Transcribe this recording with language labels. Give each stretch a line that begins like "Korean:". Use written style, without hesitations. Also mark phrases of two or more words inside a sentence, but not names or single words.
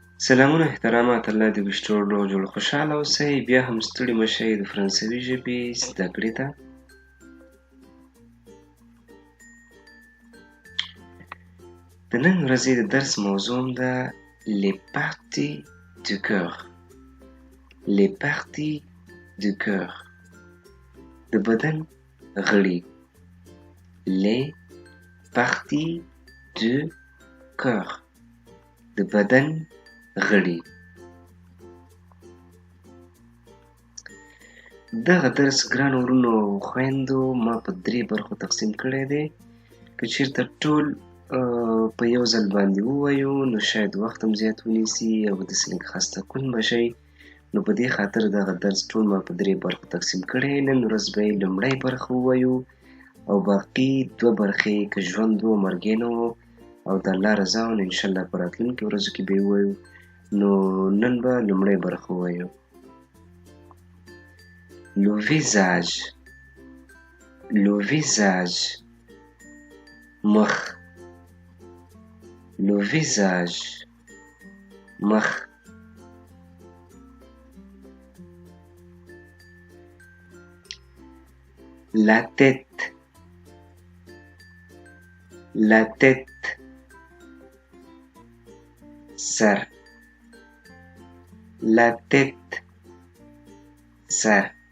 Pashto: سلامونه احترامات الله دې وشي ټول روغ جوړ خوشحاله اوسئ بیا هم ستړي مه شئ د فرانسوي ژبې زده کړې ته د نن ورځې د درس موضوع هم ده
French: les parties du cœur les parties du cœur
Pashto: د بدن غړي
French: les parties du cœur
Pashto: د بدن غړي دغه درس ګرانو وروڼو او خویندو ما په 3 برخو تقسیم کړی دی که چیرته ټول په یو ځل باندې ووایو نو شاید وخت هم زیات ونیسي او داسې لږ خسته کن به شئ نو په دې خاطر دغه درس ټول ما په 3 برخو تقسیم کړی نن ورځ به یې لومړۍ برخه ووایو او باقي 2 برخې که ژوند و مرګې نه و او د الله رضا و نو انشاءالله په راتلونکو ورځو کې به یې ووایو نو نن به لومړۍ برخه ووایو
French: le visage مخ le visage مخ la tête سر la tête سر